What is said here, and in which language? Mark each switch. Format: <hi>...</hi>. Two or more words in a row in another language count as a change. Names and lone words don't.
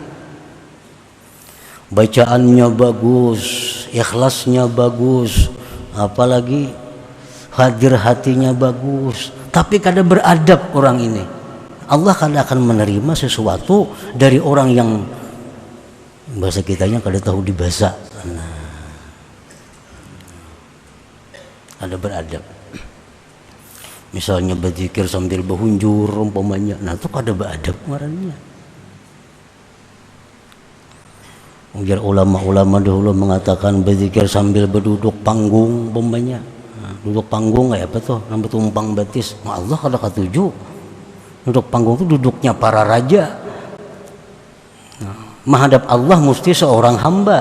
<bjn>Bacaannya bagus, ikhlasnya bagus, apalagi hadir hatinya bagus, tapi kada beradab orang ini. Allah kada akan menerima sesuatu dari orang yang bahasa kitanya kada tahu dibahasa. Nah, ada beradab. Misalnya berzikir sambil berhunjur umpamanya, nah itu kada beradab ngarannya. Ujar ulama-ulama dahulu mengatakan berzikir sambil berduduk panggung umpamanya. Nah, duduk panggung kayak apa tuh? Nambah tumpang batis. Nah, Allah kada katuju. Duduk panggung itu duduknya para raja. Nah, menghadap Allah mesti seorang hamba.</bjn>